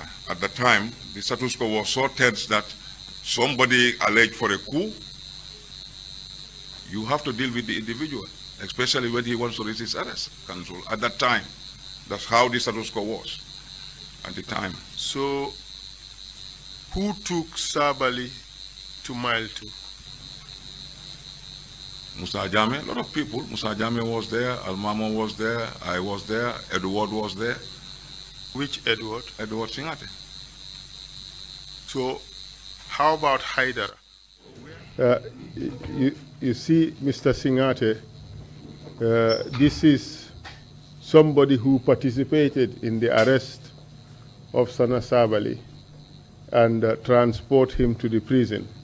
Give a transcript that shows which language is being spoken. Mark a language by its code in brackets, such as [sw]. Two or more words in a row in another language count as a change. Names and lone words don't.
[en] At that time, the status quo was so tense that somebody alleged for a coup, you have to deal with the individual, especially when he wants to resist arrest counsel. At that time, that's how the status quo was at the time. So, who took Sabally to Mile 2? Musa Jame, a lot of people. Musa Jame was there, Almamo was there, I was there, Edward was there. Which Edward? Edward Singhateh. So, how about Haidara? You see, Mr. Singhateh, this is somebody who participated in the arrest of Sana Sabally and transport him to the prison.